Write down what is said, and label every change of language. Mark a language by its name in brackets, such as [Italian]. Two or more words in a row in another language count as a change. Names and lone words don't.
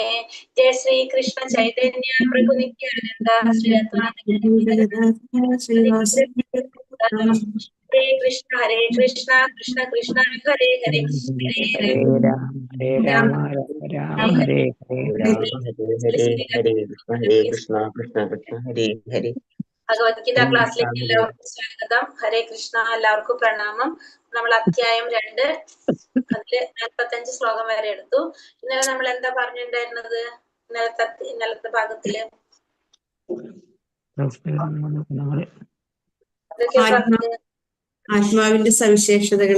[Sanskrit] जय श्री कृष्ण चैतन्य प्रभु नित्यानन्द श्री हरे कृष्ण हरे कृष्ण कृष्ण कृष्ण हरे हरे हरे हरे राम, हरे राम, राम राम, हरे हरे. Hare हरे कृष्ण, हरे कृष्ण, कृष्ण कृष्ण, हरे हरे. [Malayalam] ഭഗവത്ഗീത ക്ലാസ്സിലേക്ക് എല്ലാവർക്കും സ്വാഗതം. [Sanskrit] ഹരേ കൃഷ്ണ. [Malayalam] എല്ലാവർക്കും പ്രണാമം. നമ്മൾ അധ്യായം 2 അതില് 45 ശ്ലോകം വരെ എടുത്തു. ഇന്നലെ നമ്മൾ എന്താ പറഞ്ഞിട്ടുണ്ടായിരുന്നത്? ഇന്നലത്തെ ഭാഗത്തില് ആത്മാവിന്റെ സവിശേഷതകളെ